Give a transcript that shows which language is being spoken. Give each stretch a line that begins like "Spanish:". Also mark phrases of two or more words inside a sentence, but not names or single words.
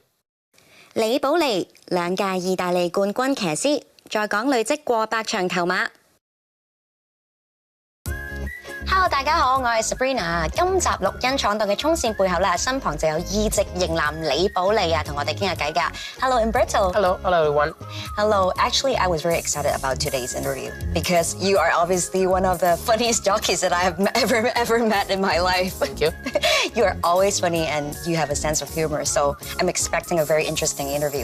Cantonese: 李寶利2屆意大利冠軍騎師，在港累積過百場頭馬。Hello， 大家好，我係 Sabrina。今集錄音闖蕩嘅衝線背後咧，身旁就有義籍型男李寶利啊，同我哋傾下偈㗎。Hello, Umberto.
English: Hello everyone. Hello. Actually, I was very excited about today's interview because you are obviously one of the funniest jockeys that I have ever met in my life. Thank you. You are always funny and you have a sense of humor, so I'm expecting a very interesting interview.